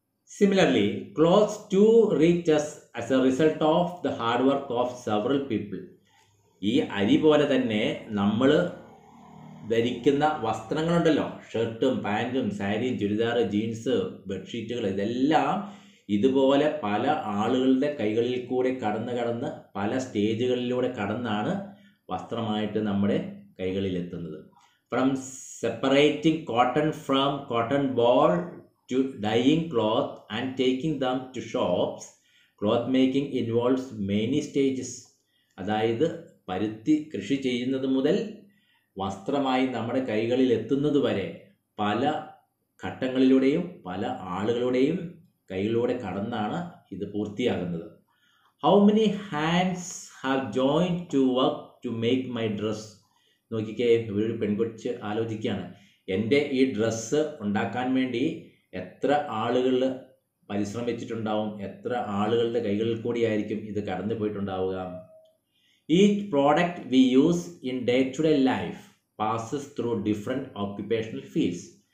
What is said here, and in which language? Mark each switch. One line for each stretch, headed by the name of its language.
English: Similarly, clothes too reach us as a result of the hard work of several people.
Malayalam: ഈ അരി പോലെ തന്നെ നമ്മൾ ധരിക്കുന്ന വസ്ത്രങ്ങളുണ്ടല്ലോ, ഷർട്ടും പാൻറ്റും സാരിയും ചുരിദാർ ജീൻസ് ബെഡ്ഷീറ്റുകൾ, ഇതെല്ലാം ഇതുപോലെ പല ആളുകളുടെ കൈകളിൽ കൂടെ കടന്ന് പല സ്റ്റേജുകളിലൂടെ കടന്നാണ് വസ്ത്രമായിട്ട് നമ്മുടെ കൈകളിലെത്തുന്നത്.
English: From separating cotton from cotton ball to dyeing cloth and taking them to shops, cloth making involves many stages.
Malayalam: അതായത് പരുത്തി കൃഷി ചെയ്യുന്നത് മുതൽ വസ്ത്രമായി നമ്മുടെ കൈകളിൽ എത്തുന്നത് വരെ പല ഘട്ടങ്ങളിലൂടെയും പല ആളുകളുടെയും കൈകളിലൂടെ കടന്നാണ് ഇത് പൂർത്തിയാകുന്നത്.
English: How many hands have joined to work to make my dress?
Malayalam: നോക്കിക്കേ, ഒരു പെൺകൊച്ച് ആലോചിക്കുകയാണ്, എൻ്റെ ഈ ഡ്രസ്സ് ഉണ്ടാക്കാൻ വേണ്ടി എത്ര ആളുകൾ പരിശ്രമിച്ചിട്ടുണ്ടാവും, എത്ര ആളുകളുടെ കൈകളിൽ കൂടിയായിരിക്കും ഇത് കടന്നു പോയിട്ടുണ്ടാവുക.
English: Each product we use in day to day life passes through different occupational fields.